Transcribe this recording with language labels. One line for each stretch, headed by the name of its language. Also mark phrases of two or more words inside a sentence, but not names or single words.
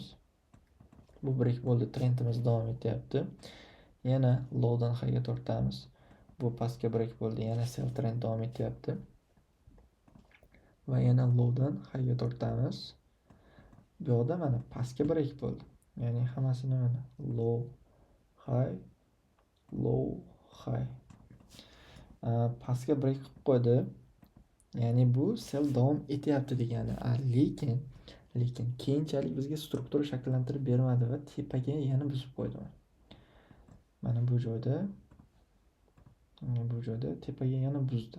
Uzbek: Bu break bo'ldi, trendimiz davom etyapti. Yana lowdan highga tortamiz. Bu pastga break bo'ldi, yana
English: sell trend
Uzbek: davom etyapti. Va yana lowdan highga tortamiz. Bu yoqda mana pastga break bo'ldi. Ya'ni hammasini mana
English: low, high, low, high.
Uzbek: Pastga break qilib qo'ydi. Ya'ni bu sell davom etyapti degani. Lekin keyinchalik bizga struktura shakllantirib bermadi va tepaga yana buzib qo'ydi. Mana bu joyda tepaga yana buzdi.